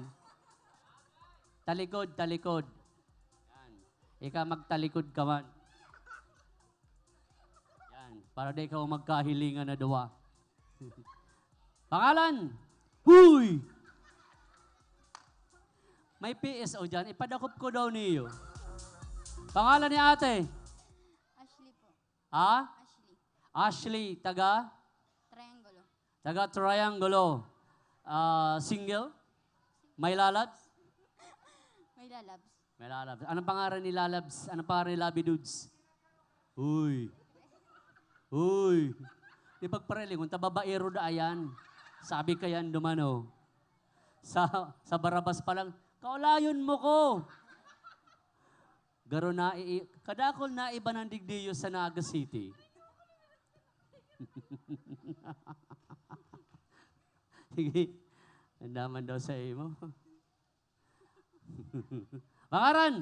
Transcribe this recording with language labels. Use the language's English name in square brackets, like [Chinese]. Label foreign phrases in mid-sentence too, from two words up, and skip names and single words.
[Bikol] Talikod. Yan. Ika magtalikod ka man. Yan. Para di ikaw magkahilingan na dawa. [Filipino] Pangalan? Huy! May PSO dyan. [Bikol] Ipadakop ko daw niyo. [Filipino] Pangalan ni ate? Ashley po. Ha? Ashley. Ashley. Taga? Triangulo. Taga Triangulo. Single? May lalabs? May lalabs. May lalabs. Anong pangalan ni lalabs? Anong pangalan ni labi dudes? Uy. [Bikol] Di pagpareling, kung tababaero da ayan. Sabi ka yan dumano. Sa Barabas pa lang, kaulayon mo ko. Garo na, kadakol na iba ng digdiyo sa Naga City. Sige, nandaman daw sa imo. Pangaran?